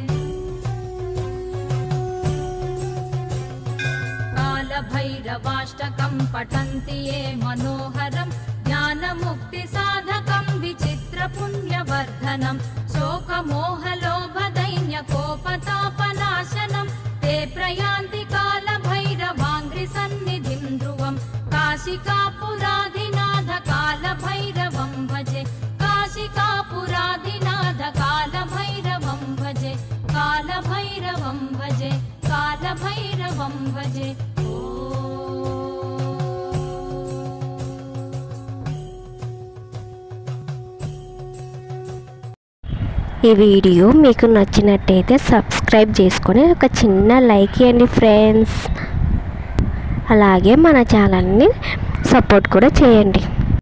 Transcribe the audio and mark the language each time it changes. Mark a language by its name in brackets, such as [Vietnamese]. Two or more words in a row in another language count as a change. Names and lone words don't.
[Sanskrit] कालभैरवाष्टकं पठन्ति ये मनोहरं ज्ञानमुक्तिसाधकं विचित्रपुण्यवर्धनं शोकमोहलोभदैन्यकोपतापनाशनं ते प्रयान्ति कालभैरवाङ्घ्रिसन्निधिं ध्रुवं काशिकापुराधिनाथ कालभैरवं भजे। काशिकापुराधिनाथ कालभैरवं भजे। कालभैरवं भजे। कालभैरवं भजे। [Telugu] ఈ వీడియో మీకు నచ్చినట్టయితే సబ్స్క్రైబ్ చేసుకొని ఒక చిన్న లైక్ ఇవ్వండి ఫ్రెండ్స్. అలాగే మన ఛానల్ని సపోర్ట్ కూడా చేయండి.